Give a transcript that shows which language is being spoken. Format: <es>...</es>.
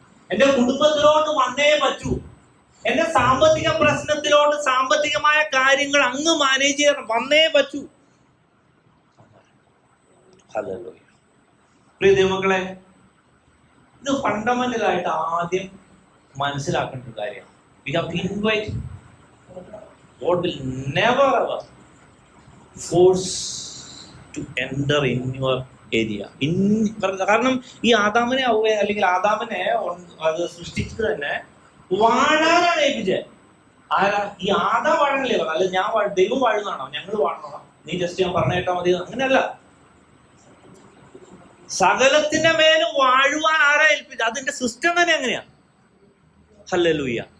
<ml>എൻ്റെ കുടുംബത്തിലോട്ട് വന്നേ പറ്റൂ. എൻ്റെ സാമ്പത്തിക പ്രശ്നത്തിലോട്ട്, സാമ്പത്തികമായ കാര്യങ്ങൾ അങ്ങ് മാനേജ് ചെയ്യണം, വന്നേ പറ്റൂ. ഹല്ലേലൂയ. പ്രിയ ദൈവമക്കളെ, ഇത് ഫണ്ടമെന്റലായിട്ട് ആദ്യം മനസ്സിലാക്കേണ്ട ഒരു കാര്യമാണ്.</ml> <en>We have to invite. God will never ever force to enter in your area.</en> <ml>കാരണം ഈ ആദാമിനെ അല്ലെങ്കിൽ ആദാമിനെ അത് സൃഷ്ടിച്ചത് തന്നെ വാഴാനാണ് ഏൽപ്പിച്ചത്. ആരാ? ഈ ആദാം വാഴണല്ലേ? അല്ല ഞാൻ ദൈവം വാഴുന്നതാണോ? ഞങ്ങൾ വാഴണോ? നീ ജസ്റ്റ് ഞാൻ പറഞ്ഞു കേട്ടാൽ മതി? അങ്ങനെയല്ല. സകലത്തിന്റെ മേലും വാഴുവാൻ ആരാ ഏൽപ്പിച്ചത്? അതിന്റെ സിസ്റ്റം തന്നെ എങ്ങനെയാ? ഹല്ലേലൂയ.</ml>